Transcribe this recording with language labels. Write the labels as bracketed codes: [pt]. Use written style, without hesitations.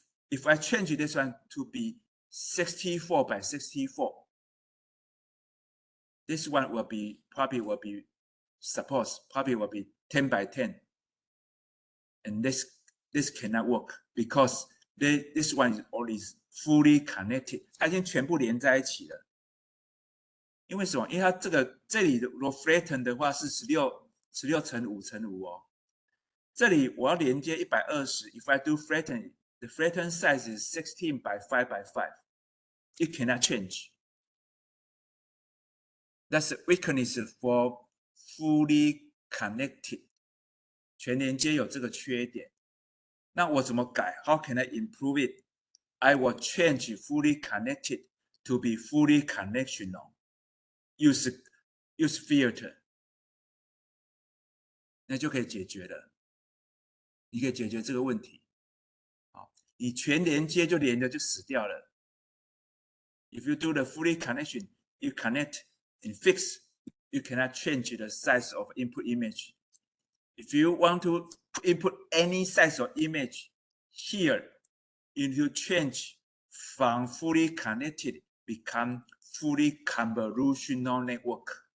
[en] If I change this one to be 64 by 64, this one will be probably will be 10 by 10, and this cannot work because this one is already fully connected. [zh] 它已经全部连在一起了。因为什么？因为它这里的如果 flatten 的话是16乘5乘5哦。这里我要连接120 [en] ，if I do flatten, the flatten size is 16 by 5 by 5. It cannot change. That's the weakness for fully connected. [zh] 全连接有这个缺点。那我怎么改 [en] ？How can I improve it? I will change fully connected to be fully connectional. Use filter. [zh] 那就可以解决了。你可以解决这个问题。好，你全连接就连着就死掉了。 [en] If you do the fully connection, you connect and fix, you cannot change the size of input image. If you want to input any size of image here, you need to change from fully connected become fully convolutional network.